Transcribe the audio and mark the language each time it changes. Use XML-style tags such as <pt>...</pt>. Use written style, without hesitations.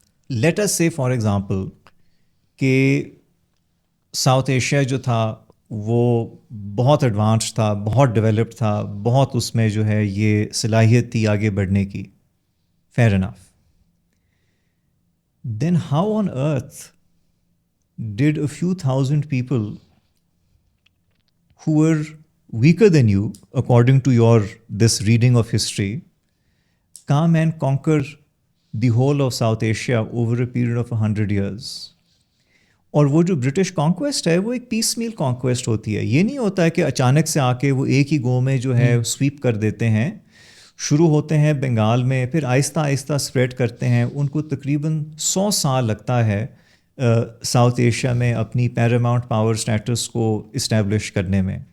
<en>let us سے for example</en> <ur>کہ south Asia جو تھا وہ بہت ایڈوانس تھا, بہت ڈیولپڈ تھا, بہت اس میں جو ہے یہ صلاحیت تھی آگے بڑھنے کی,</ur> <en>Fair enough. Then how on earth did a few thousand people who were weaker than you, according to your this reading of history, come and conquer the whole of South Asia over a period of 100 years.</en> <ur>اور وہ جو British conquest ہے وہ ایک پیس میل conquest ہوتی ہے. یہ نہیں ہوتا ہے کہ اچانک سے آ کے وہ ایک ہی گو میں جو ہے سویپ کر دیتے ہیں. شروع ہوتے ہیں بنگال میں, پھر آہستہ آہستہ اسپریڈ کرتے ہیں. ان کو تقریباً 100 سال لگتا ہے ساؤتھ ایشیا میں اپنی پیراماؤنٹ پاور اسٹیٹس کو اسٹیبلش کرنے میں.</ur>